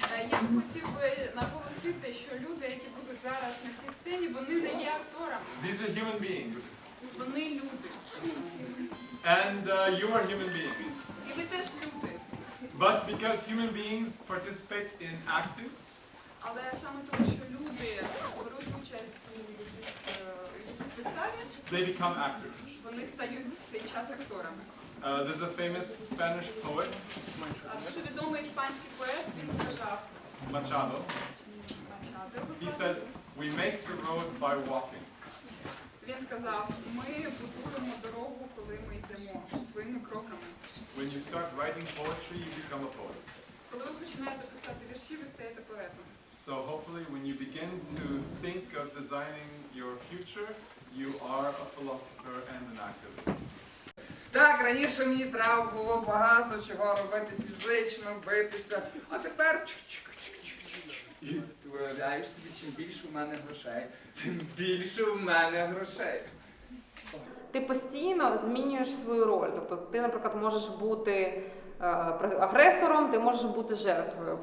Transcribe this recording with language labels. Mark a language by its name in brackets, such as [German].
[Ukrainian] Я б хотів би наголосити, що люди, які будуть зараз на цій сцені, вони не є акторами. [English] These are human beings. [Ukrainian] Вони люди. [English] And you are human beings. [Ukrainian] І ви теж люди. [English] But because human beings participate in acting, [Ukrainian] Але саме тому, що люди беруть участь у якійсь виставі, [English] they become actors. [Ukrainian] вони стають в цей час акторами. [English] There's a famous Spanish poet, [Ukrainian] Дуже відомий іспанський поет, він сказав, [English] Machado. He says, "We make the road by walking." [Ukrainian] він сказав, ми будуємо дорогу, коли ми йдемо своїми кроками. [English] When you start writing poetry, you become a poet. [Ukrainian] Коли ви починаєте писати вірші, ви стаєте поетом. [English] So hopefully, when you begin to think of designing your future, you are a philosopher and an activist. [Ukrainian] Так, раніше мені треба було багато чого робити фізично, битися, а тепер чук-чук-чук-чук-чук. І ти виявляєш собі, чим більше в мене грошей, тим більше в мене грошей. Ти постійно змінюєш свою роль. Тобто ти, наприклад, можеш бути агресором, ти можеш бути жертвою.